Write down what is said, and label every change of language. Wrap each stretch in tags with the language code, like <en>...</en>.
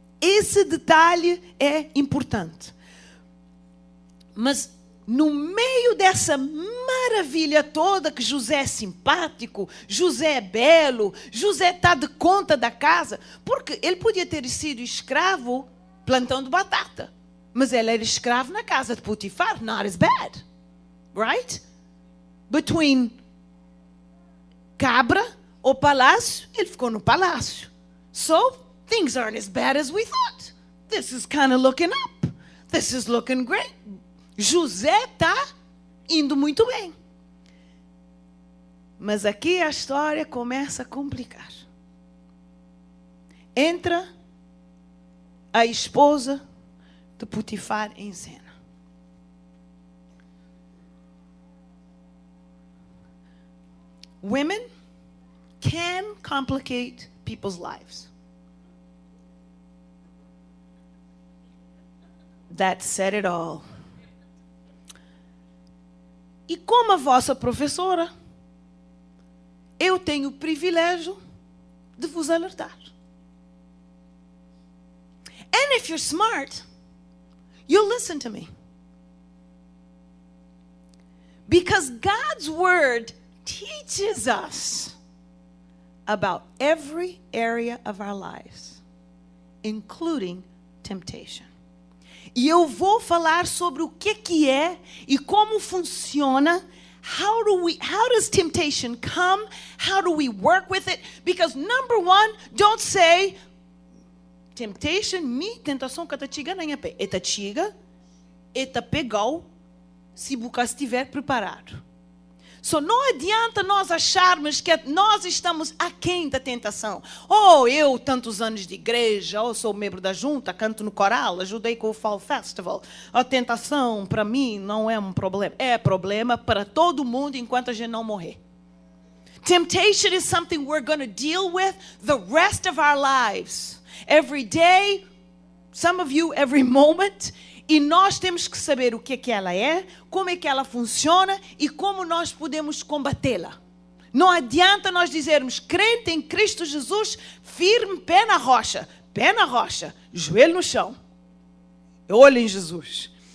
<pt>Esse detalhe é importante. Mas no meio dessa maravilha toda, que José é simpático, José é belo, José está de conta da casa, porque ele podia ter sido escravo plantando batata, mas ele era escravo na casa de Potifar,</pt> <en>not as bad, right?</en> <pt>Between cabra ou palácio, ele ficou no palácio.</pt> <en>So, things aren't as bad as we thought. This is kind of looking up. This is looking great.</en> <pt>José está indo muito bem. Mas aqui a história começa a complicar. Entra a esposa de Potifar em cena.</pt> <en>Women can complicate people's lives. That said it all.</en> <pt>E como a vossa professora, eu tenho o privilégio de vos alertar.</pt> <en>And if you're smart, you'll listen to me. Because God's word teaches us about every area of our lives, including temptation.</en> <pt>E eu vou falar sobre o que é e como funciona.</pt> <en>How does temptation come? How do we work with it? Because number one, don't say temptation,</en> <pt>tentação que te chega nem a pé. Eta chega, eta pegou, se você estiver preparado. So, não adianta nós acharmos que nós estamos aquém da tentação. Eu, tantos anos de igreja, sou membro da junta, canto no coral, ajudei com o Fall Festival. A tentação, para mim, não é um problema. É problema para todo mundo enquanto a gente não morrer.</pt> <en>Temptation is something we're going to deal with the rest of our lives. Every day, some of you, every moment.</en> <pt>E nós temos que saber o que ela é, como é que ela funciona e como nós podemos combatê-la. Não adianta nós dizermos, crente em Cristo Jesus, firme, pé na rocha, joelho no chão, olho em Jesus.</pt>